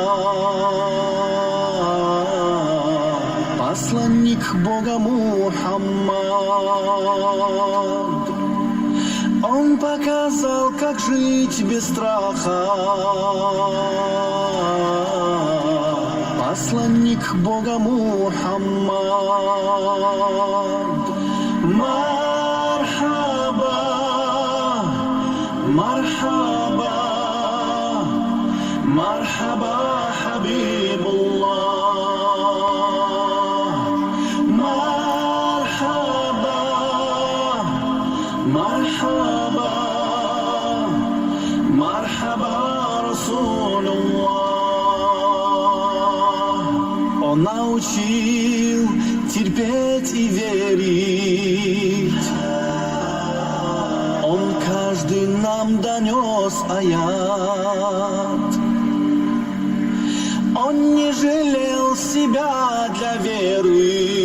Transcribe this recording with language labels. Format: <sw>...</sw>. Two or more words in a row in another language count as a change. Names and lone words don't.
<ru>Посланник Бога Мухаммад. Он показал, как жить без страха. Посланник Бога Мухаммад.</ru> <ar>مرحبا، مرحبا، مرحبا، حبيب الله. مرحبا، مرحبا، مرحبا, Расулуллах.</ar> <ru>Он научил терпеть и верить. Он каждый нам донес аят. Он не жалел себя для веры.</ru>